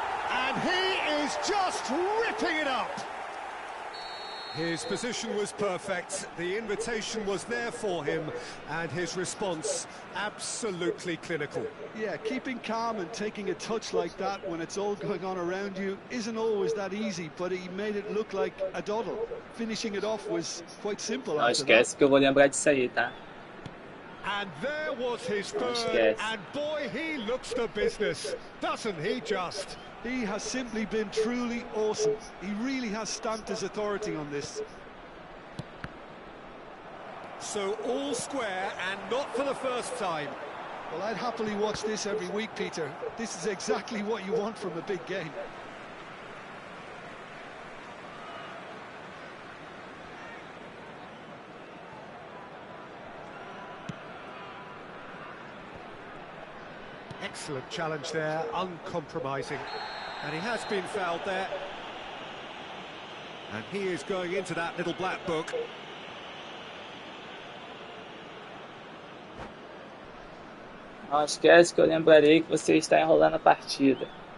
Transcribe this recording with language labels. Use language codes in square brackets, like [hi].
[en] And he is just ripping it up! His position was perfect, the invitation was there for him, and his response absolutely clinical. Yeah, keeping calm and taking a touch like that when it's all going on around you isn't always that easy, but he made it look like a doddle. Finishing it off was quite simple. [pt] Não esquece que eu vou lembrar disso aí, tá? [en] And there was his third, and boy, he looks the business, doesn't he just? He has simply been truly awesome. He really has stamped his authority on this. So all square, and not for the first time. Well, I'd happily watch this every week, Peter. This is exactly what you want from a big game. Excellent challenge there, uncompromising. And he has been fouled there. And he is going into that little black book. [pt] Não esquece que eu lembrarei que você está enrolando a partida.